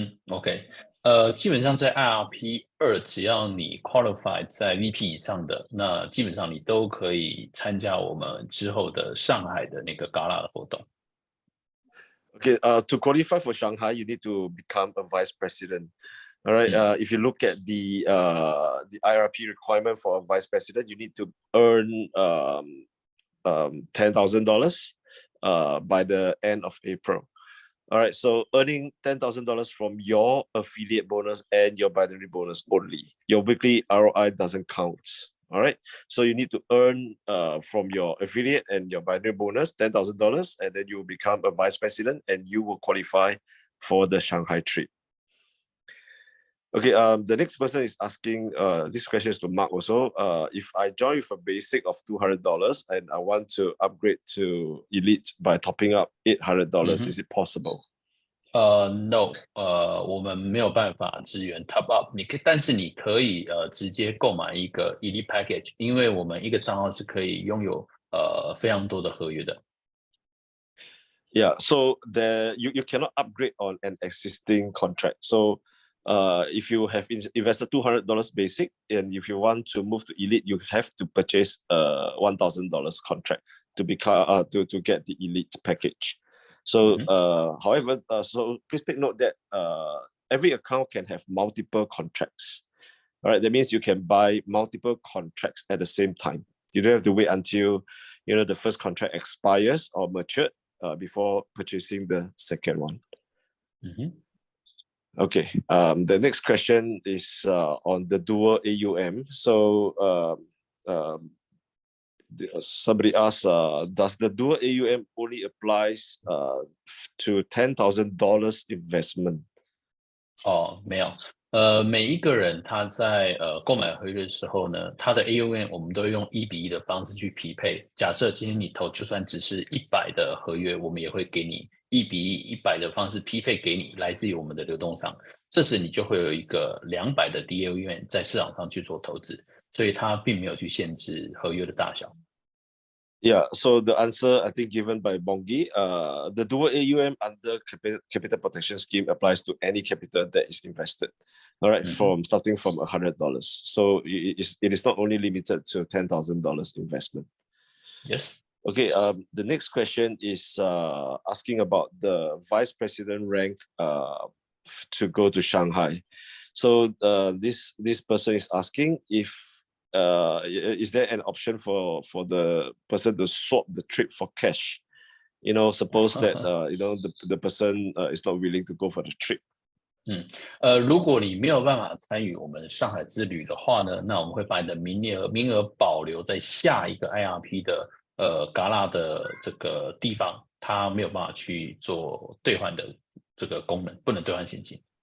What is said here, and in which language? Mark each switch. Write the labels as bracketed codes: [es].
[zh] OK，基本上在 IRP2，只要你 qualify 在 VP 以上的，那基本上你都可以参加我们之后的上海的那个 Gala 的活动。 [en] Okay, to qualify for Shanghai, you need to become a vice president. All right. If you look at the IRP requirement for a vice president, you need to earn $10,000 by the end of April. All right. So earning $10,000 from your affiliate bonus and your binary bonus only. Your weekly ROI doesn't count. All right. So you need to earn from your affiliate and your binary bonus $10,000, and then you will become a vice president and you will qualify for the Shanghai trip. Okay, the next person is asking, this question is to Mark also. If I join with a basic of $200 and I want to upgrade to elite by topping up $800, is it possible? [zh] No，我们没有办法支援 top up，但是你可以直接购买一个 elite package，因为我们一个账号是可以拥有非常多的合约的。 [en] Yeah, so you cannot upgrade on an existing contract. So if you have invested $200 basic, and if you want to move to elite, you have to purchase a $1,000 contract to become to get the elite package. So however, so please take note that every account can have multiple contracts. All right, that means you can buy multiple contracts at the same time. You don't have to wait until the first contract expires or matured before purchasing the second one. Okay, the next question is on the dual AUM. So somebody asked, does the dual AUM only applies to $10,000 investment? [zh] 没有，每一个人他在购买合约的时候呢，他的 AUM 我们都用1:1的方式去匹配。假设今天你投就算只是100的合约，我们也会给你1:100的方式匹配给你，来自于我们的流动商。这时你就会有一个200的 DAUM 在市场上去做投资，所以它并没有去限制合约的大小。 [en] Yeah, so the answer I think given by Bongi, the dual AUM under capital protection scheme applies to any capital that is invested. All right, starting from $100. So it is not only limited to $10,000 investment. Yes. Okay. The next question is asking about the vice president rank to go to Shanghai. So this person is asking if is there an option for the person to swap the trip for cash? Suppose that the person is not willing to go for the trip. [zh] 如果你没有办法参与我们上海之旅的话呢，那我们会把你的名额保留在下一个 IRP 的Gala 的这个地方，它没有办法去做兑换的这个功能，不能兑换现金。